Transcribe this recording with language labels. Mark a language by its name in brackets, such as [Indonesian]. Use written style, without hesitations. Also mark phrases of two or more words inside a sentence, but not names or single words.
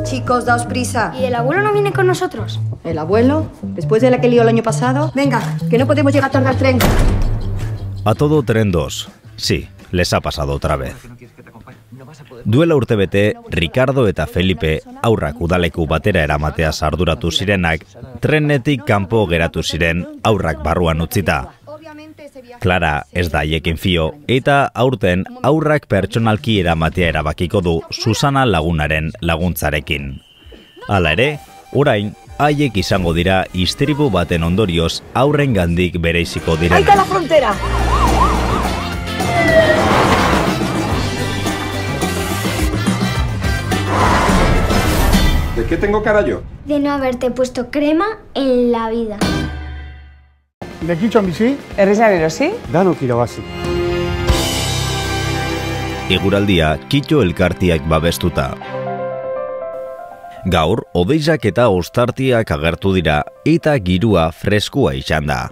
[Spanish] chicos, daos prisa. ¿Y el abuelo no viene con nosotros? ¿El abuelo? Después de la que lió el año pasado. Venga, que no podemos llegar tarde al tren. A todo tren 2. Sí, les ha pasado otra vez. [Basque] Duela urtebete, Ricardo eta Felipe haurrak udaleku batera eramatea arduratu zirenak, trenetik kanpo geratu ziren haurrak barruan utzita. Clara ez da haiekin fio, eta aurten haurrak pertsonalki eramatea erabakiko du Susana lagunaren laguntzarekin. Hala ere, orain, haiek izango dira istripu baten ondorioz haurrengandik bereiziko direnak. [Spanish] ¡Ahí está la frontera! ¿De qué tengo cara yo? De no haberte puesto crema en la vida. [Basque] Lekitxon bizi, Herrizan erosi? danok irabazi. Eguraldia Kitxo elkartiak babestuta. Gaur, odeizak eta ostartiak agertu dira eta girua freskua izan da.